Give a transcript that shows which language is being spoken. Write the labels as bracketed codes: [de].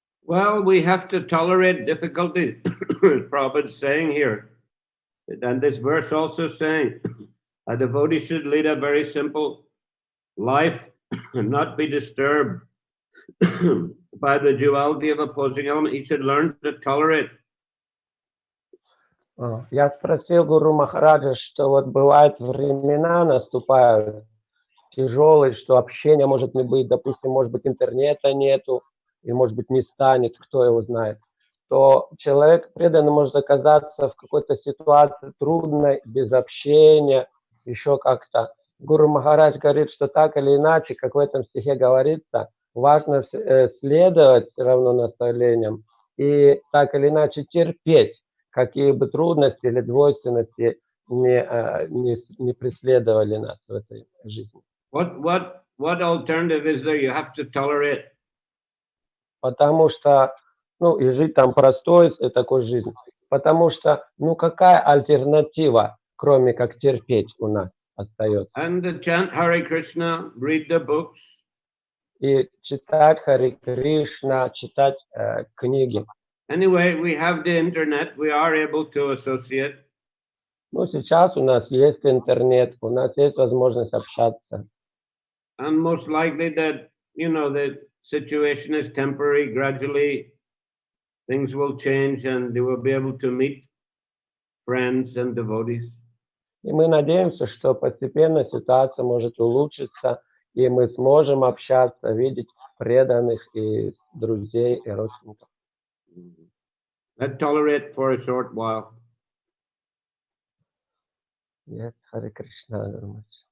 [en] Well, we have to tolerate difficulties, Prabhupada is saying here. And this verse also saying, a devotee should lead a very simple life and not be disturbed by the duality of opposing elements. He should learn to tolerate. [ru] Я спросил Гуру Махараджа, что вот бывают времена наступают тяжелые, что общения может не быть, допустим, может быть интернета нету, и может быть не станет, кто его знает, то человек преданный может оказаться в какой-то ситуации трудной, без общения, еще как-то. Гуру Махарадж говорит, что так или иначе, как в этом стихе говорится, важно следовать все равно наставлениям и так или иначе терпеть, какие бы трудности или двойственности не преследовали нас в этой жизни. [en] What alternative is there? You have to tolerate. [ru] Потому что, и жить там простой такой жизнью. Потому что, какая альтернатива, кроме как терпеть у нас остается? [en] And chant Hare Krishna, read the books. [ru] И читать Харе Кришна, читать книги. [en] Anyway, we have the internet. We are able to associate. [ru] Сейчас у нас есть интернет, у нас есть возможность общаться. [en] And most likely that, the situation is temporary. Gradually, things will change and they will be able to meet friends and devotees. [ru] И мы надеемся, что постепенно ситуация может улучшиться, и мы сможем общаться, видеть преданных и друзей, и родственников. [en] Let's tolerate for a short while. [ru] Yes, Харе Кришна.